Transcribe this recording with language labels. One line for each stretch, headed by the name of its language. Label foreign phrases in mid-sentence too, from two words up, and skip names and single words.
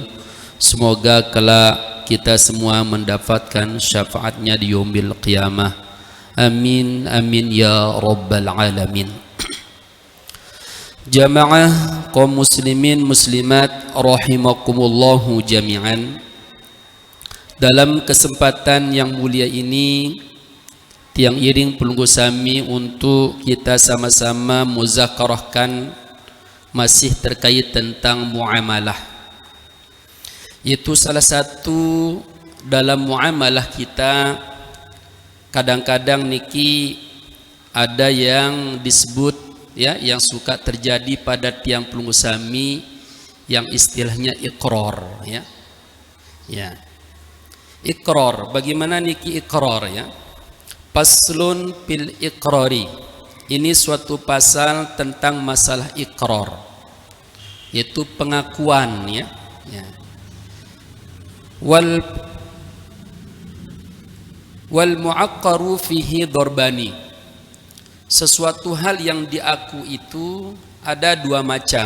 Indonesian: Semoga kelak kita semua mendapatkan syafaatnya di
Arabic: يوم القيامة. آمين آمين يا رب العالمين.
Indonesian: Jamaah kaum muslimin muslimat
Arabic: رحمكم الله جميعا,
Indonesian: dalam kesempatan yang mulia ini
Sasak: tiang iring pelunggu sami
Indonesian: untuk kita sama-sama muzakarahkan masih terkait tentang muamalah. Itu salah satu dalam muamalah kita, kadang-kadang niki ada yang disebut ya, yang suka terjadi pada
Sasak: tiang pelunggu sami
Indonesian: yang istilahnya iqrar ya. Ya. Iqrar, bagaimana niki iqrar ya?
Arabic: فصل في الإقرار.
Indonesian: Ini suatu pasal tentang masalah iqrar, yaitu pengakuan ya. Ya.
Arabic: والمقر فيه ضربان.
Indonesian: Sesuatu hal yang diaku itu ada dua macam.